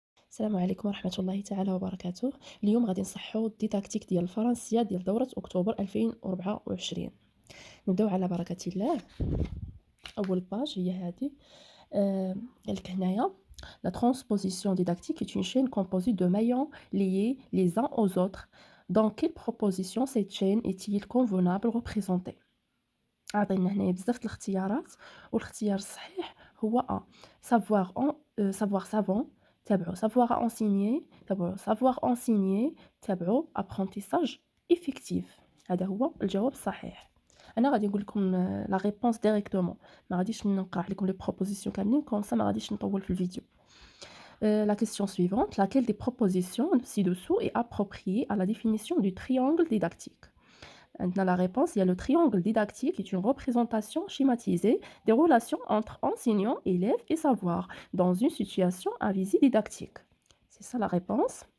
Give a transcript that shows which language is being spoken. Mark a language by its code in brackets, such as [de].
[ar] السلام عليكم ورحمة الله تعالى وبركاته. اليوم غادي نصحّوا الديداكتيك ديال الفرنسية ديال دورة أكتوبر 2024. نبداو على بركة الله. أول باج هي هذه. قالك هنايا: [fr] La transposition didactique est une chaîne composée de maillons liés les uns aux autres. Dans quelle proposition cette chaîne est-il convenable représentée؟ [ar] عطينا هنايا بزاف د الاختيارات، والاختيار الصحيح هو A. [fr] savoir savant [ar] تابعو [fr] savoir enseigner تابعو savoir enseigner تابعو apprentissage effectif. [ar] هذا هو الجواب الصحيح. انا غادي نقول لكم [fr] لا ريبونس ديريكتومون، [ar] ما غاديش نقرا لكم [fr] لي بروبوزيسيون [ar] كاملين [fr] كون سا [ar] ما غاديش نطول في الفيديو. [fr] La question suivante: laquelle des propositions ci-dessous est appropriée à la définition du triangle didactique? Maintenant, la réponse, il y a le triangle didactique, qui est une représentation schématisée des relations entre enseignants, élèves et savoir dans une situation à visée didactique. C'est ça la réponse.